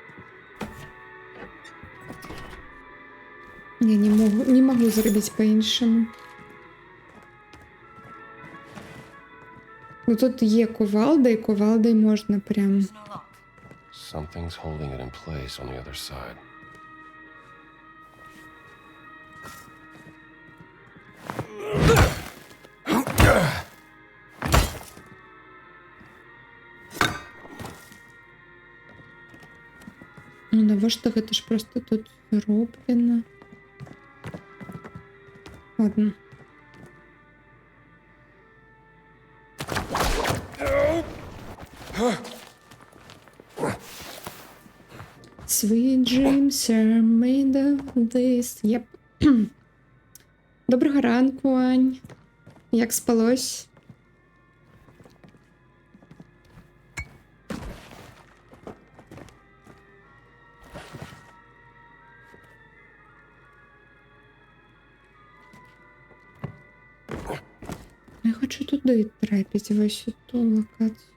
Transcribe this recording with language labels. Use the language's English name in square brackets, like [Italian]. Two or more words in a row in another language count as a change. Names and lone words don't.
[Belarusian] Я не магу зрабіць па-іншаму. [Ukrainian] Ну тут є кувалда, і кувалдай можна прям. [English] There's no lock. Something's holding it in place on the other side. [Belarusian] Ну навошта гэта ж просто тут зроблена? Ладно. [English] Sweet dreams are made of this. Yep. [Ukrainian] Доброго ранку, Ань. Як спалось? Я хочу туди трапить, в ось ту локацію.